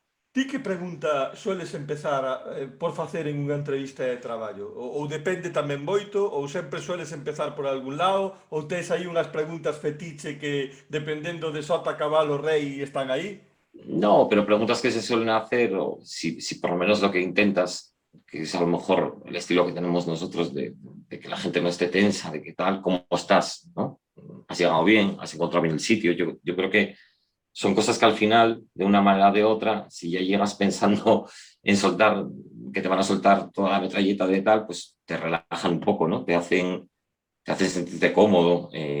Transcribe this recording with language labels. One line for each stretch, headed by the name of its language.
Galician: Ti que pregunta sueles empezar por facer en unha entrevista de traballo? Ou depende tamén moito? Ou sempre sueles empezar por algún lado? Ou tes aí unhas preguntas fetiche que, dependendo de sota, cabalo, rei, están aí?
Spanish: No, pero preguntas que se suelen hacer, o si por lo menos lo que intentas, que es a lo mejor el estilo que tenemos nosotros de que la gente no esté tensa, de que tal, ¿cómo estás? ¿No? ¿Has llegado bien? ¿Has encontrado bien el sitio? Yo creo que son cosas que al final, de una manera o de otra, si ya llegas pensando en soltar, que te van a soltar toda la metralleta de tal, pues te relajan un poco, ¿no? Te hacen sentirte cómodo.